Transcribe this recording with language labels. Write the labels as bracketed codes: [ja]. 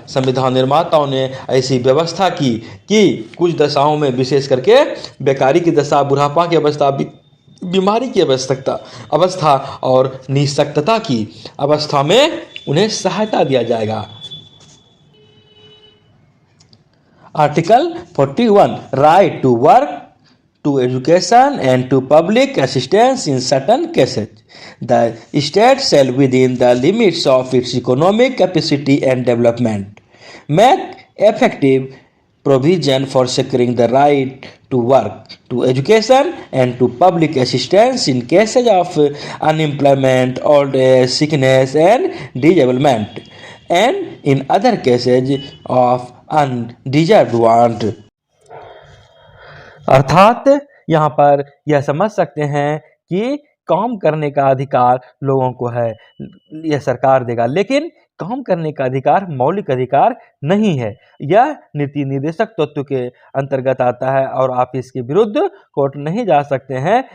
[hi] संविधान निर्माताओं ने ऐसी व्यवस्था की कि कुछ दशाओं में, विशेष करके बेकारी की दशा, बुढ़ापा की अवस्था, बीमारी की अवस्था और निःशक्तता की अवस्था में उन्हें सहायता दिया जाएगा। [en] Article 41 right to work, to education and to public assistance in certain cases. The state shall within the limits of its economic capacity and development make effective provision for securing the right to work, to education and to public assistance in cases of unemployment, old age, sickness and disablement, and in other cases of undeserved want। [hi] अर्थात यहाँ पर यह समझ सकते हैं कि काम करने का अधिकार लोगों को है, यह सरकार देगा, लेकिन काम करने का अधिकार मौलिक अधिकार नहीं है। यह नीति निर्देशक तत्व के अंतर्गत आता है और आप इसके विरुद्ध कोर्ट नहीं जा सकते हैं।